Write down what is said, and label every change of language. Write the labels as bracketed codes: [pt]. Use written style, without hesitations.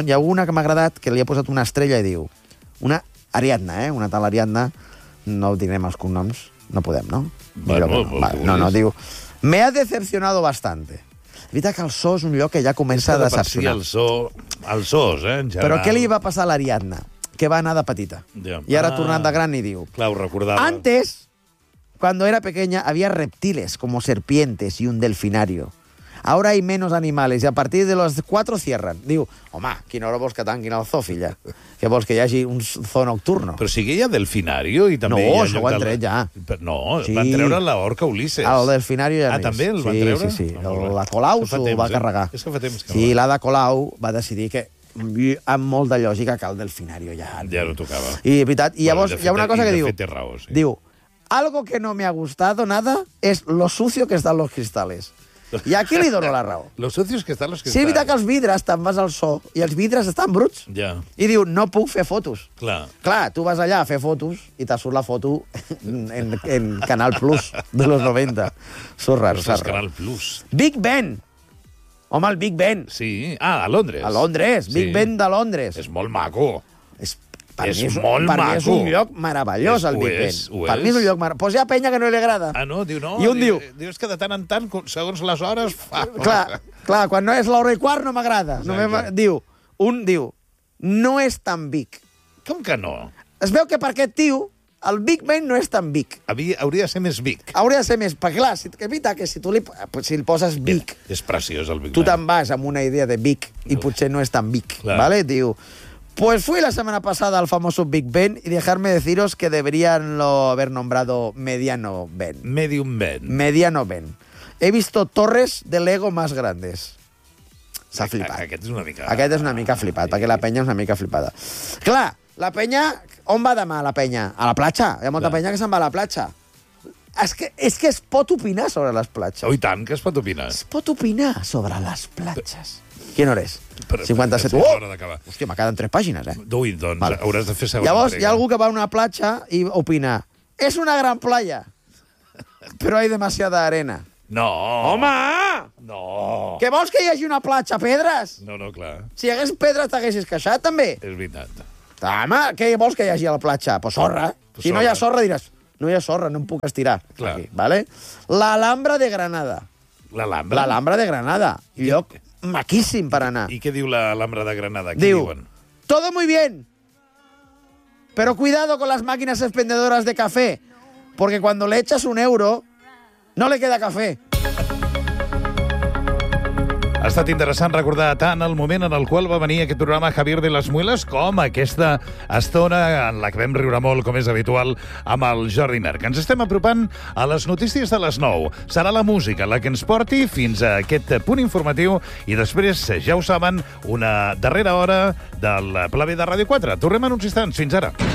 [ca] Hi ha una que m'ha agradat, que li ha posat una estrella i diu, una Ariadna, eh? Una tal Ariadna... No direm els cognoms, no podem, no? Bueno, no. Va, no, no, diu... [es] Me ha decepcionado bastante. [ca] Evita que el zoo és un lloc que ja comença a decepcionar. El zoo, el zoo, eh, en general. Però què li va passar a l'Ariadna? Que va anar de petita. [en] Yeah. [ca] I ara, tornant de gran, i diu... Clar, ho recordava. [es] Antes, cuando era pequeña, había reptiles como serpientes y un delfinario. Ahora hay menos animales y a partir de los 4 cierran. [ca] Diu, home, quina hora vols que tanquin el zoo, filla? Què vols, que hi hagi un zoo nocturno? Però sí que hi ha delfinario i també... No, hi ha això ho han tret ja. Però no, sí. Van treure l'orca Ulisses. El delfinario ja ah, també el sí, van treure? Sí, sí, sí. Oh, la Colau s'ho va carregar. És que fa temps que... Sí, l'Ada Colau va decidir que amb molta lògica que el delfinario ja... Ja no tocava. I, veritat, i llavors bueno, fet, hi ha una cosa que diu... De fet, té raó, sí. [es] Diu, algo que no me ha gustado nada es lo sucio que están los cristales. [ca] I aquí li dono la raó. [es] Los socios que están los que [ca] sí, evita que els vidres, te'n vas al zoo i els vidres estan bruts. [en] Yeah. [ca] I diu, no puc fer fotos. Clar. Clar, tu vas allà a fer fotos i te surt la foto en Canal Plus [es] de los 90. [ca] Surt raro, surt raro. Canal Plus. Big Ben. Home, el Big Ben. Sí. Ah, a Londres. A Londres. Big sí. Ben de Londres. És molt maco. És Per mi és molt maco. Per mi és un lloc meravellós, el Big Ben. Per mi és un lloc meravellós. Però hi ha penya que no li agrada. Ah, no? Diu, no. I un diu... Diu que de tant en tant, segons les hores... Fa... Clar, clar, quan no és l'hora i quart no m'agrada. Diu, un diu, no és tan Big. Com que no? Es veu que per aquest tio, el Big Ben no és tan Big. Hauria de ser més Big. Hauria de ser més... Perquè clar, si, evita que si tu li, si li poses Big... Mira, és preciós el Big tu Tu te'n vas amb una idea de Big i potser no és tan Big. Clar. Vale? Diu... [es] Pues fui la semana pasada al famoso Big Ben y dejarme deciros que deberían lo haber nombrado Mediano Ben. [en] Medium Ben. [es] Mediano Ben. He visto torres de Lego más grandes. [ca] S'ha flipat. Aquest és una mica... Aquest és una mica flipat, perquè la penya és una mica flipada. Clar, la penya... On va demà, la penya? A la platja. Hi ha molta penya que se'n va a la platja. És que es pot opinar sobre les platges. Oh, i tant, que es pot opinar. Es pot opinar sobre les platges. Quina hora és? 57. Oh! Hòstia, m'ha quedat 3 pàgines, eh? Ui, doncs, vale. Hauràs de fer segona. Llavors, hi ha algú que va a una platja i opina. És una gran playa, però hi ha [es] demasiada arena. [ca] No! Home! No! Què vols que hi hagi una platja? Pedres? No, no, clar. Si hi hagués pedres, t'haguessis queixat, també? És veritat. Home, què vols que hi hagi a la platja? Pues sorra. Pues si sorra. No hi ha sorra, diràs... No hi ha sorra, no em puc estirar. Clar. Aquí, vale? L'Alhambra de Granada. L'Alhambra? L'Alhambra de Granada. Lloc... maquíssim per anar. I què diu l'Alhambra de Granada? Diu, diuen? [es] Todo muy bien, pero cuidado con las máquinas expendedoras de café, porque cuando le echas un euro, no le queda café. [ca] Ha estat interessant recordar tant el moment en el qual va venir aquest programa Javier de las Muelas com aquesta estona en la que vam riure molt, com és habitual, amb el Jordi Merck. Ens estem apropant a les notícies de les 9. Serà la música la que ens porti fins a aquest punt informatiu i després, ja ho saben, una darrera hora del Pla B de Ràdio 4. Tornem en uns instants. Fins ara.